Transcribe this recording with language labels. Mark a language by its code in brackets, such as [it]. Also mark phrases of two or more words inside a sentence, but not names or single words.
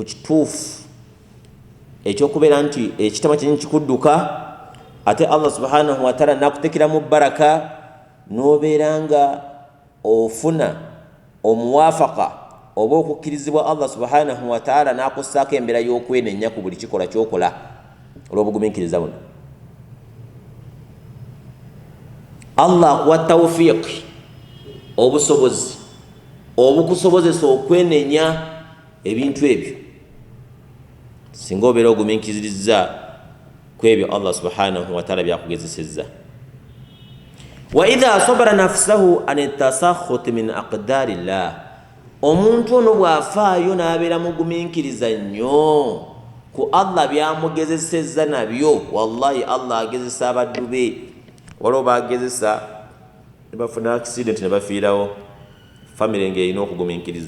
[lg] kituufu ekyokubeera nti ekitama kyenyi kikudduka, ate [ar] الله سبحانه وتعالى [lg] nakutekeramu baraka, n'obeera nga ofuna omuwafaqa oba okukkirizibwa [ar] الله سبحانه وتعالى [lg] n'akussaako embeera y'okwenenya ku buli kikola kyokola olw'obugumiikiriza buno. Allah akuwa tawfiq, obusobozi obukusobozesa okwenenya ebintu ebyo singa obeera ogumiikiriza ku ebyo [ar] الله سبحانه وتعالى [lg] byakugezesezza. [ar] وإذا صبر نفسه عن التسخط من أقدار الله, [lg] omuntu ono bw'afaayo n'abeera mugumiikiriza nnyo ku Allah byamugezesezza nabyo, wallahi Allah agezesa abaddu be. Waliwo bagezesa ne bafuna accident ne bafiirawo, family ng'erina okugumiikiriza.